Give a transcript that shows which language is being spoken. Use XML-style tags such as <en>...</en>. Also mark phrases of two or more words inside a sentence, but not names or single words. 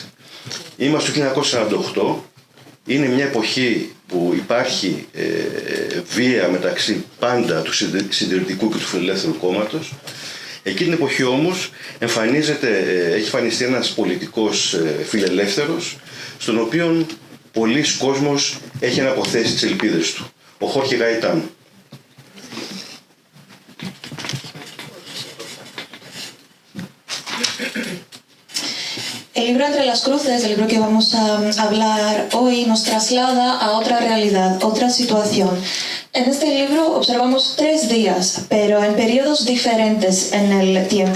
<el>Είμαστε το 1948, είναι μια εποχή που υπάρχει βία μεταξύ πάντα του συντηρητικού και του φιλελεύθερου κόμματος. Εκείνη την εποχή όμως έχει εμφανιστεί ένας πολιτικός φιλελεύθερος, στον οποίο πολλοί κόσμος έχει αναποθέσει τις ελπίδες του, ο Χόρχε Γαϊτάνο.</el> <es>El libro Entre las Cruces, el libro que vamos a hablar hoy, nos traslada a otra realidad, otra situación. En este libro observamos 3 días, pero en periodos diferentes en el tiempo.</es>